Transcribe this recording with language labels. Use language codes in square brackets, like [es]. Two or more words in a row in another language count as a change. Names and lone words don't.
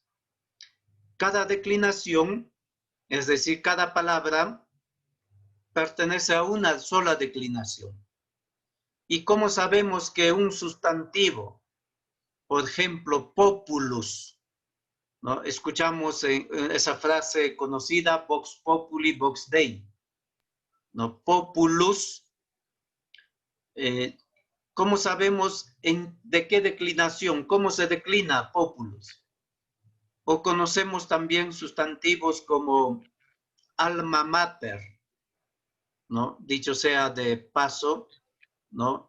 [es] Cada declinación, es decir, cada palabra, pertenece a una sola declinación. ¿Y cómo sabemos que un sustantivo, por ejemplo, populus, ¿no? Escuchamos esa frase conocida, [la] vox populi, vox dei, ¿no? [es] Populus, ¿cómo sabemos de qué declinación? ¿Cómo se declina populus? O conocemos también sustantivos como [la] alma mater, [es] ¿no? Dicho sea de paso, ¿no?